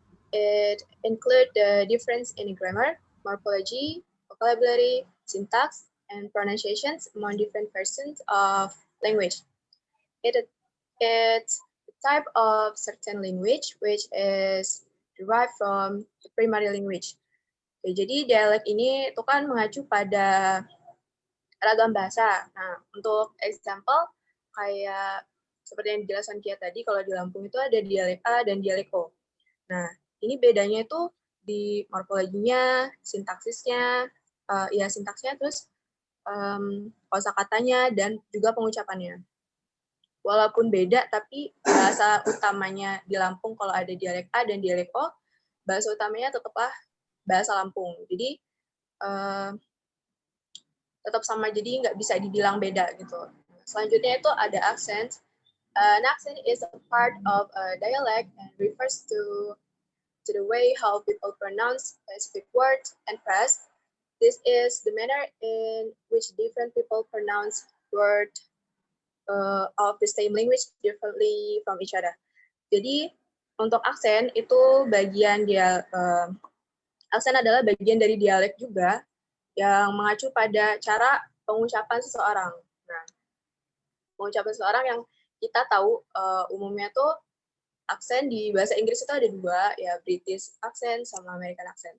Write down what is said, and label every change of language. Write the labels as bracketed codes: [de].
[en] It includes the difference in grammar, morphology, vocabulary, syntax, and pronunciations among different versions of language. It's a type of certain language which is derived from the primary language. [id] Oke, jadi dialek ini itu kan mengacu pada ragam bahasa. Nah, untuk example kayak seperti yang dijelaskan Kia tadi, kalau di Lampung itu ada dialek A dan dialek O. Nah, ini bedanya itu di morfologinya, sintaksisnya, sintaksnya, terus kosakatanya, dan juga pengucapannya. Walaupun beda, tapi bahasa utamanya di Lampung kalau ada dialek A dan dialek O, bahasa utamanya tetaplah bahasa Lampung. Jadi, tetap sama, jadi nggak bisa dibilang beda gitu. Selanjutnya itu ada accent. [en] An accent is a part of a dialect and refers to the way how people pronounce specific words and phrase. This is the manner in which different people pronounce words of the same language differently from each other. [id] Jadi untuk aksen itu bagian dia aksen adalah bagian dari dialek juga yang mengacu pada cara pengucapan seseorang. Nah, pengucapan seseorang yang kita tahu umumnya tuh aksen di bahasa Inggris itu ada dua, ya British accent sama American accent.